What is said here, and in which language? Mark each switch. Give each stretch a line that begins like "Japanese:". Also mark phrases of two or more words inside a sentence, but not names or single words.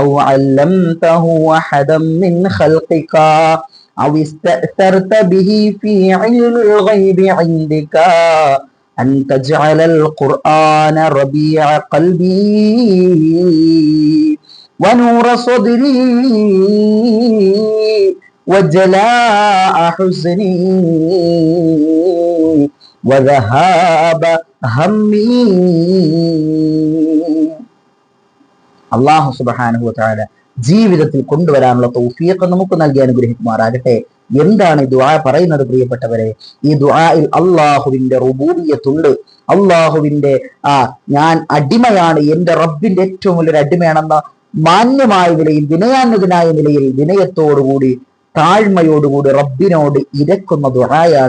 Arabic: علمته أحدا من خلقك أو استأثرت به في علم الغيب عندك أن تجعل القرآن ربيع قلبي ونور صدري وجلاء حزني وذهاب همي. الله سبحانه وتعالى
Malayalam: ജീവിതത്തിൽ കൊണ്ടുവരാനുള്ള തൗഫീഖ് നമുക്ക് നൽകി അനുഗ്രഹിക്കുമാറാകട്ടെ. എന്താണ് ഈ ദുആ പറയുന്നത് പ്രിയപ്പെട്ടവരെ? ഈ ദുആയിൽ അല്ലാഹുവിന്റെ റുബൂബിയ്യത്തുണ്ട്. അല്ലാഹുവിന്റെ ഞാൻ അടിമയാണ്, എന്റെ റബ്ബിന്റെ ഏറ്റവും വലിയൊരു അടിമയാണെന്ന മാന്യമായ നിലയിൽ, വിനയാന്വിതനായ നിലയിൽ, വിനയത്തോടുകൂടി, താഴ്മയോടുകൂടി റബ്ബിനോട് ഇരക്കുന്ന ദുആയാണ്.